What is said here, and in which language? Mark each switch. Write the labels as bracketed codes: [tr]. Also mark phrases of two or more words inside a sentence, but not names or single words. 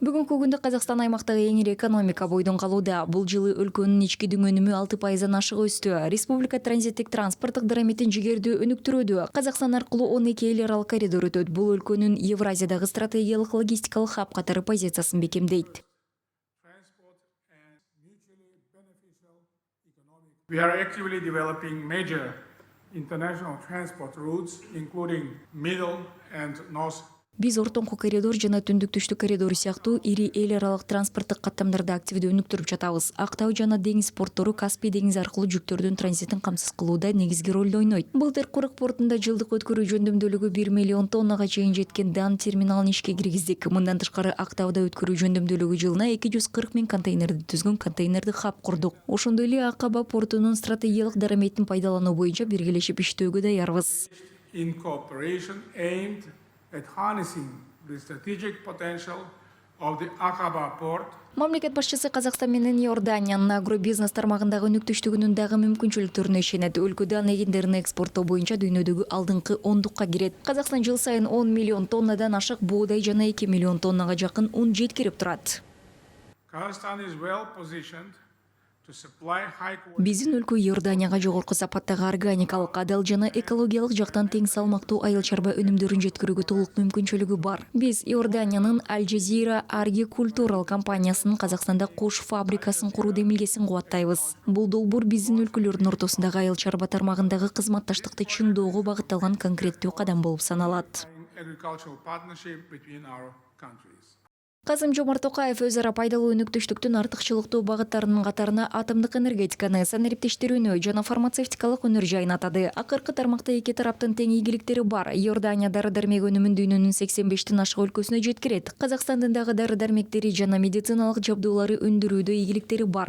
[ky] Бүгүнкү күндө Казакстан аймактагы эң ири экономика бойдон калууда. Бул жылы өлкөнүн ички дүң өнүмү 6%-дан ашык өстү. Республика транзиттик транспорттук дарамитин жигердүү өнүктүрүүдө. Казакстан аркылуу 12 эл аралык коридор өтөт. Бул өлкөнүн Евразиядагы стратегиялык логистикалык хаб катары позициясын бекемдейт. [en] We are actively developing major international transport routes, including Middle and North. [ky] Биз ортоңку коридор жана түндүк-түштүк коридору сыяктуу ири эл аралык транспорттук каттамдарды активдүү өнүктүрүп жатабыз. Актау жана деңиз порттору Каспий деңизи аркылуу жүктөрдүн транзитин камсыз кылууда негизги ролду ойнойт. Былтыр Курык портунда жылдык өткөрүү жөндөмдүүлүгү 1 миллион тоннага чейин жеткен дан терминалын ишке киргиздик. Мындан тышкары Актауда өткөрүү жөндөмдүүлүгү жылына 240 000 контейнерди түзгөн контейнерди хаб курдук. Ошондой эле Акаба портунун стратегиялык дараметін пайдалануу боюнча биргелешип иштөөгө даярбыз. [en] In cooperation aimed at harnessing the strategic potential of the Aqaba port. [ky] Мамлекет башчысы Казакстан менен Иорданиянын агробизнес тармагындагы өнүктүштүгүнүн дагы мүмкүнчүлүктөрүнө ишенет. Өлкө дан эгиндерин экспорттоо боюнча дүйнөдөгү алдыңкы 10-дукка кирет. Казакстан жыл сайын 10 миллион тоннадан ашык буудай жана 2 миллион тоннага жакын ун жеткирип турат. [en] Kazakhstan is well positioned to supply high quality. [ky] Биздин өлкө Иорданияга жогорку сапаттагы органикалык, адал жана экологиялык жактан тең салмактуу айыл чарба өнүмдөрүн жеткирүүгө толук мүмкүнчүлүгү бар. Биз Иорданиянын Аль-Джазира Аргикультурал компаниясынын Казакстанда кош фабрикасын куруу демилгесин кубаттайбыз. Бул долбоор биздин өлкөлөрдүн ортосундагы айыл чарба тармагындагы кызматташтыкты чыңдоого багытталган конкреттүү кадам болуп саналат. [en] Agricultural partnership between our countries. [ky] Касым-Жомарт Токаев өз ара пайдалуу өнүктүштүктүн артыкчылыктуу багыттарынын катарына атомдук энергетиканы, санариптештирүүнү жана фармацевтикалык өнөр жайын атады. Акыркы тармакта эки тараптын тең ийгиликтери бар. Иордания дары-дармек өнүмүн дүйнөнүн 85тен ашык өлкөсүнө жеткирет. Казакстандын дагы дары-дармектери жана медициналык жабдуулары өндүрүүдө ийгиликтери бар.